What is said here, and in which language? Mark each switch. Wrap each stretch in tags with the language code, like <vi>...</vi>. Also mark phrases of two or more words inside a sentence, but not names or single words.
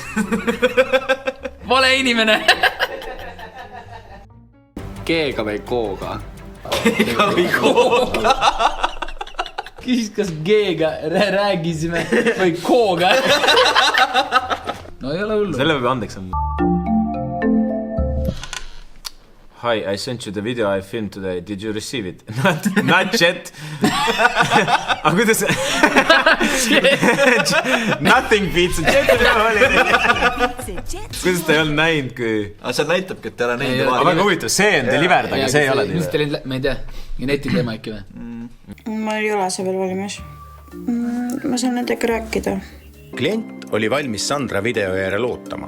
<et>Vale inimene. G-ga või K-ga? G-ga või K-ga? Küsis, kas G-ga räägisime või K-ga? No ei ole hullu. Selle peab andeks on.</et> <en>Hi, I sent you the video I filmed today. Did you receive it? Not yet.</en> <et>Aga kuidas...</et> <en>Nothing beats a jet.</en> <et>Kuidas ta ei olnud näinud, kui... Aga see näitabki, et ta ei ole näinud. Aga väga huvitav, see on delivered, aga see ei ole delivered. Ma ei tea, netil teema äkki või? Ma ei ole see veel valmis. Ma saan nendega rääkida. Klient oli valmis Sandra video järel ootama.</et>